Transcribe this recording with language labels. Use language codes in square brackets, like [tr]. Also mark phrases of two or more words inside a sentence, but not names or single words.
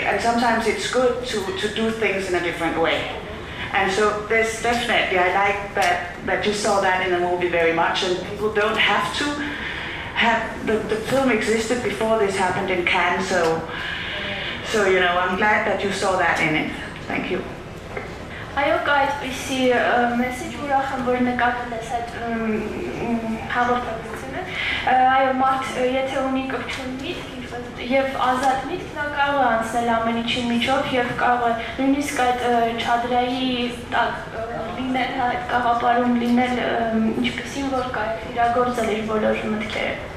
[en] And sometimes it's good to do things in a different way. And so there's definitely, I like that you saw that in the movie very much, and people don't have to the film existed before this happened in Cannes, so I'm glad that you saw that in it. Thank you. [hy] Այո, կա այդպիսի մեսեջ, ուրախ եմ, որ նկատել ես այդ հաղորդակցությունը։ Այո, մարդ, եթե ունի կրթուն միտք եւ ազատ միտք, նա կարող է անցնել ամեն ինչի միջով եւ կարող է նույնիսկ այդ չադրայի տակ լինել, այդ կաղապարում լինել ինչպեսին որ կա իրագործել իր բոլոր մտքերը։